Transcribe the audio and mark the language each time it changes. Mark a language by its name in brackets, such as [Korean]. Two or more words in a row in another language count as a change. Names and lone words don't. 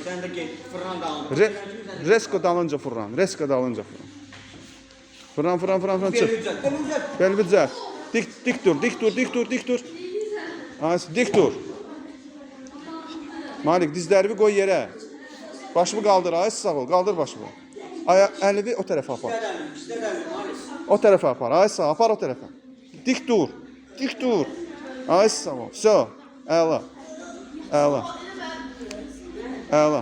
[Turkish] Sen de git fırına dağın. Resko dalınca fırlan. Fırlan çık. Bel düzelt. Dik dur. Aysa dik dur. [Azerbaijani] Malik dizlərini qoy yerə. Başımı qaldır, aysa sağ ol. Qaldır başımı. Əlini o tərəfə apar. O tərəfə apar. Aysa apar o tərəfə. Dik dur. Aysa sağ ol. Все. Əla.